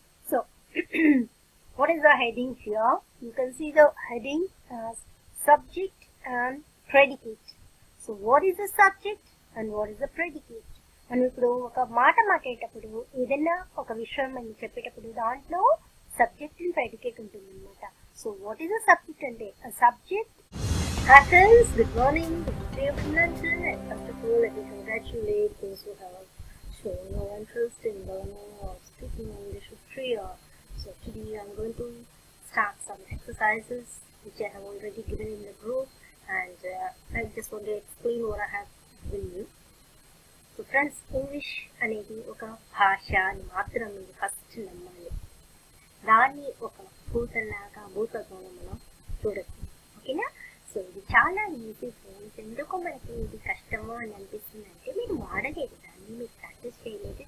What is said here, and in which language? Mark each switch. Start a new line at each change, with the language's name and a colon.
English: So, what is the heading here? You can see the heading as subject and predicate. So, what is the subject and what is the predicate?
Telugu: మనం ఇప్పుడు ఒక మాట మాట్లాడేటప్పుడు ఏదైనా ఒక విషయం మనం చెప్పేటప్పుడు దాంట్లో సబ్జెక్ట్ అండ్ ప్రెడికేట్ ఉంటుంది అనమాట.
English: So what is the subject అంటే subject happens. Good morning, this is Priya from London, and first of all, let me congratulate those who have shown no interest in learning or speaking English with Priya. So today I'm going to start some exercises which I have already given in the group, and I just want to explain what I have given you.
Telugu: So friends, English అనేది ఒక భాష అని మాత్రం మీరు first నమ్మాలి. దాన్ని ఒక భూతత్వంలో మనం చూడొచ్చు. ఓకేనా? సో ఇది చాలా ఈజీ ఫ్రెండ్స్. ఎందుకో మనకి ఇది కష్టము అని అనిపిస్తుంది అంటే మీరు వాడలేదు దాన్ని, మీరు ప్రాక్టీస్ చేయలేదు.